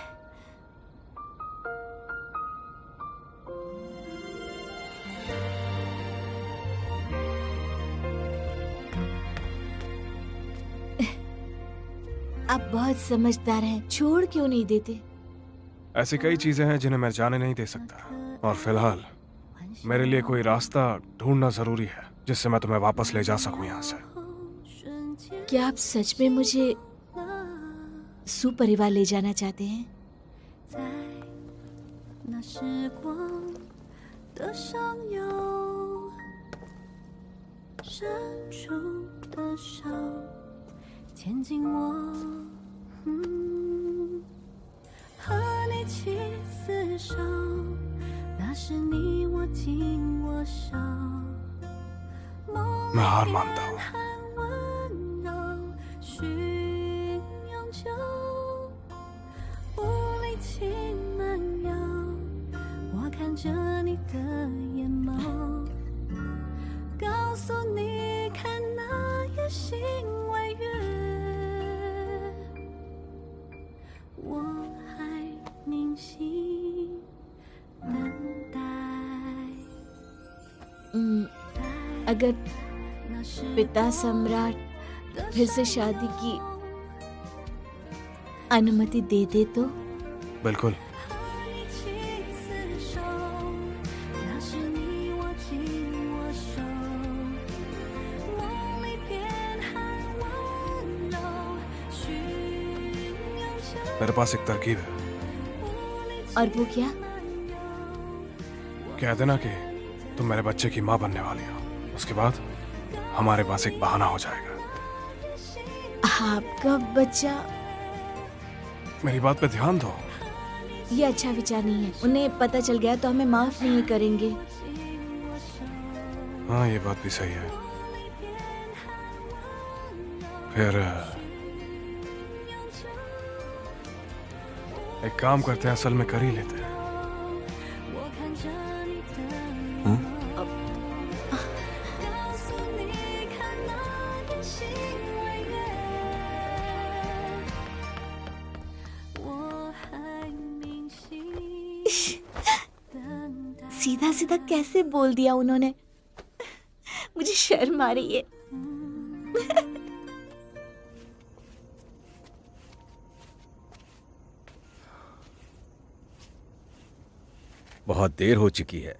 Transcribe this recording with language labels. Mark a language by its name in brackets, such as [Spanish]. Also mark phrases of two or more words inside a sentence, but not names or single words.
[Hindi] आप बहुत समझदार हैं, छोड़ क्यों नहीं देते? ऐसी कई चीजें हैं जिन्हें मैं जाने नहीं दे सकता, और फिलहाल मेरे लिए कोई रास्ता ढूंढना जरूरी है जिससे मैं तुम्हें वापस ले जा सकूं यहाँ से। क्या आप सच में मुझे सुपरिवार ले जाना चाहते हैं? [Chinese] 在那时光的上游，伸出的手牵紧我，和你起厮守，那是你我紧握手，梦 [Hindi] मैं हार मानता हूँ। [Chinese] 很温柔，寻永久。无力气漫游，我看着你的眼眸，告诉你看那夜星微月，我还铭心等待。 [Hindi] अगर [Chinese] 那时 [Hindi] पिता सम्राट फिर से शादी की अनुमति दे दे तो? बिल्कुल। [Chinese] 和你起厮守，那是你我紧握手，梦里边还温柔，寻永久。 [Hindi] मेरे पास एक तरकीब है। और वो क्या? कह देना कि तुम मेरे बच्चे की माँ बनने वाली हो। उसके बाद हमारे पास एक बहाना हो जाएगा। आपका बच्चा? मेरी बात पे ध्यान दो। ये अच्छा विचार नहीं है। उन्हें पता चल गया तो हमें माफ नहीं करेंगे। हाँ, ये बात भी सही है। फिर एक काम करते हैं, असल में कर ही लेते हैं। [Chinese] 我看着你的眼眸，告诉你看那夜星微月，我还铭心等待。 [Hindi] सीधा सीधा कैसे बोल दिया उन्होंने? मुझे शर्म आ रही है। बहुत देर हो चुकी है।